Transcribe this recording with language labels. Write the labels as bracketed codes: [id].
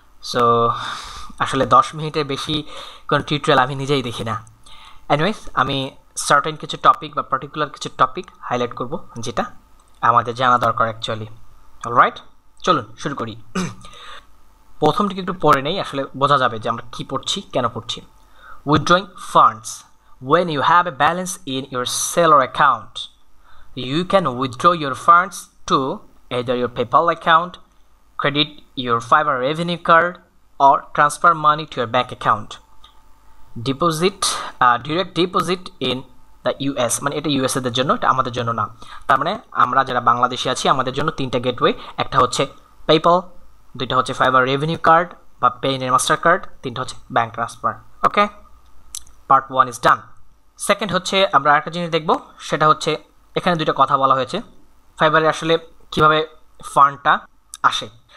[bn] So আসলে 10 মিনিটের বেশি কোনো টিউটোরিয়াল আমি নিজেই দেখি না। এনিওয়েজ, আমি সার্টেন কিছু টপিক বা পার্টিকুলার কিছু টপিক হাইলাইট করব যেটা আমাদের জানা দরকার অ্যাকচুয়ালি। অলরাইট, চলুন শুরু করি। প্রথমটিকে একটু পড়ে নেই, আসলে বোঝা যাবে যে আমরা কী পড়ছি, কেন পড়ছি। [en] Withdrawing funds when you have a balance in your seller account, you can withdraw your funds to either your PayPal account, credit your Fiverr revenue card, or transfer money to your bank account. Deposit, direct deposit in the US, [bn] মানে এটা USA দের জন্য, এটা আমাদের জন্য না। তার মানে আমরা যারা বাংলাদেশে আছি আমাদের জন্য তিনটা গেটওয়ে, একটা হচ্ছে পেপ্যাল, দুইটা হচ্ছে ফাইবার রেভিনিউ কার্ড বা পেইন মাস্টার কার্ড, তিনটা হচ্ছে bank transfer. Okay, [en] Part 1 is done. [bn] Second হচ্ছে আমরা আরেকটা জিনিস দেখব, সেটা হচ্ছে এখানে দুইটা কথা বলা হয়েছে ফাইবারে আসলে কিভাবে ফান্ডটা আসে।